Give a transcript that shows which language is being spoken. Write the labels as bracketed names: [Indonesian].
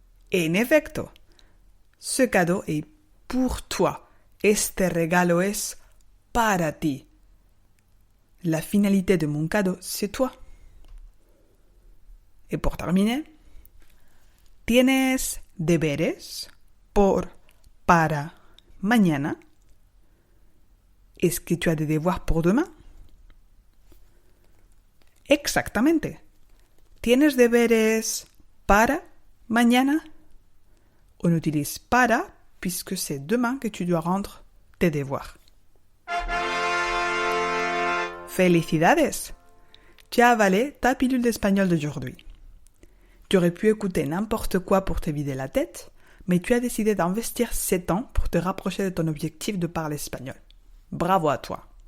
[Spanish] En efecto, [French] ce cadeau est pour toi. [Spanish] Este regalo es para ti. [French] La finalité de mon cadeau, c'est toi. Et pour terminer, [Spanish] ¿tienes deberes para mañana? [French] Est-ce que tu as des devoirs pour demain? [Spanish] Exactamente. ¿Tienes deberes para mañana? [French] On utilise para puisque c'est demain que tu dois rendre tes devoirs. [Spanish] Felicidades! [French] Tu as avalé ta pilule d'espagnol d'aujourd'hui. Tu aurais pu écouter n'importe quoi pour te vider la tête, mais tu as décidé d'investir 7 ans pour te rapprocher de ton objectif de parler espagnol. Bravo à toi!